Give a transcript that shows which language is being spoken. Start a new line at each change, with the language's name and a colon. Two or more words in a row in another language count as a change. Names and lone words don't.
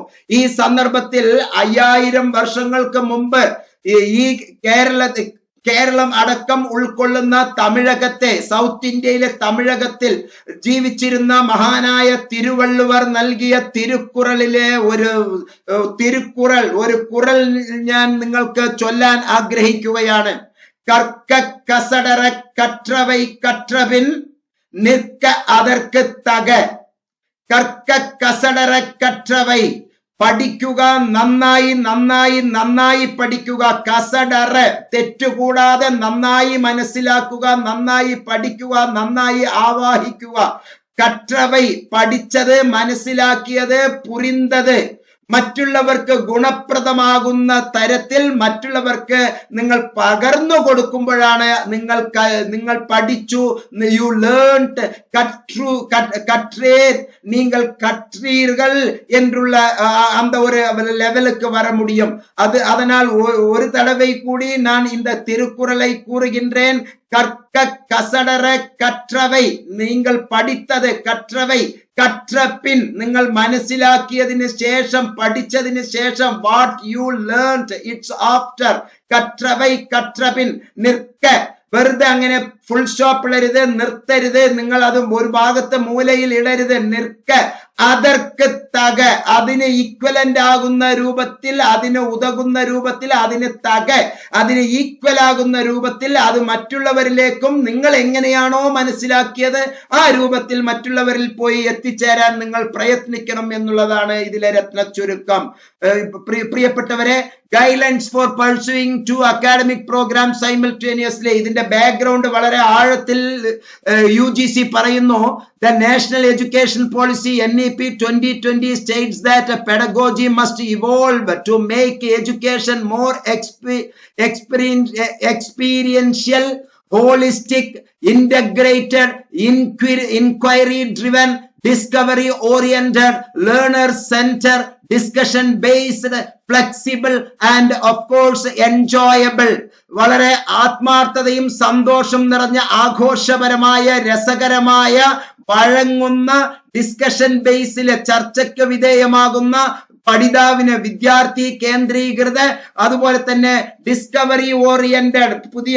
Malayalam: ഈ സന്ദർഭത്തിൽ 5000 വർഷങ്ങൾക്ക് മുമ്പ് ഈ കേരളം അടക്കം ഉൾക്കൊള്ളുന്ന തമിഴകത്തെ, സൗത്ത് ഇന്ത്യയിലെ തമിഴകത്തിൽ ജീവിച്ചിരുന്ന മഹാനായ തിരുവള്ളുവർ നൽകിയ തിരുക്കുറളിലെ ഒരു കുറൾ ഞാൻ നിങ്ങൾക്ക് ചൊല്ലാൻ ആഗ്രഹിക്കുകയാണ്.
Tamil: கற்க கசடற കற்றவை கற்றபின் நிற்க அதற்கு தக, கற்க கசடர கற்றவை
Malayalam: പഠിക്കുക, നന്നായി നന്നായി നന്നായി പഠിക്കുക. കസടറ്, തെറ്റുകൂടാതെ നന്നായി മനസ്സിലാക്കുക, നന്നായി പഠിക്കുക, നന്നായി ആവാഹിക്കുക. കற்றവൈ, പഠിച്ചത്, മനസ്സിലാക്കിയത്, പുരിന്തത്, മറ്റുള്ളവർക്ക് ഗുണപ്രദമാകുന്ന തരത്തിൽ മറ്റുള്ളവർക്ക് നിങ്ങൾ പകർന്നു കൊടുക്കുമ്പോഴാണ് നിങ്ങൾ പഠിച്ചു,
English: you learned,
Tamil: கற்றேர், நீங்கள் கற்றீர்கள் என்றுள்ள அந்த ஒரு லெவலுக்கு வர முடியும். அதனால் ஒரு தடவை கூடி நான் இந்த திருக்குறளை கூறுகின்றேன். கற்க கசடர கற்றவை, நீங்கள் படித்தது கற்றவை, கற்ற பின்,
Malayalam: നിങ്ങൾ മനസ്സിലാക്കിയതിന് ശേഷം, പഠിച്ചതിന് ശേഷം,
English: what you learned, it's after.
Tamil: கற்றவை கற்றபின்.
Malayalam: നിൽക്ക, വെറുതെ അങ്ങനെ
English: full stop
Malayalam: ഇടരുത്, നിർത്തരുത്, നിങ്ങൾ അത് ഒരു ഭാഗത്ത് മൂലയിൽ ഇടരുത്. നിൽക്ക,
Tamil: அதற்கு தக,
Malayalam: അതിന് ഈക്വലന്റ് ആകുന്ന രൂപത്തിൽ, അതിന് ഉതകുന്ന രൂപത്തിൽ, അതിന് ഈക്വൽ ആകുന്ന രൂപത്തിൽ അത് മറ്റുള്ളവരിലേക്കും നിങ്ങൾ എങ്ങനെയാണോ മനസ്സിലാക്കിയത് ആ രൂപത്തിൽ മറ്റുള്ളവരിൽ പോയി എത്തിച്ചേരാൻ നിങ്ങൾ പ്രയത്നിക്കണം എന്നുള്ളതാണ് ഇതിലെ രത്ന ചുരുക്കം. പ്രിയപ്പെട്ടവരെ,
English: guidelines for pursuing 2 academic program simultaneously,
Malayalam: ഇതിന്റെ ബാക്ക്ഗ്രൗണ്ട് വളരെ ആഴത്തിൽ UGC പറയുന്നു.
English: The National Education Policy NEP 2020 states that a pedagogy must evolve to make education more experiential, holistic, integrated, inquiry-driven, discovery-oriented, learner-centered, discussion-based, flexible, and of course enjoyable.
Malayalam: വളരെ ആത്മാർത്ഥതയും സന്തോഷം നിറഞ്ഞ ആഘോഷപരമായ രസകരമായ വഴങ്ങുന്ന
English: discussion based
Malayalam: ചർച്ചയ്ക്ക് വിധേയമാകുന്ന പഠിതാവിന് വിദ്യാർത്ഥി കേന്ദ്രീകൃത അതുപോലെ തന്നെ
English: discovery oriented
Malayalam: പുതിയ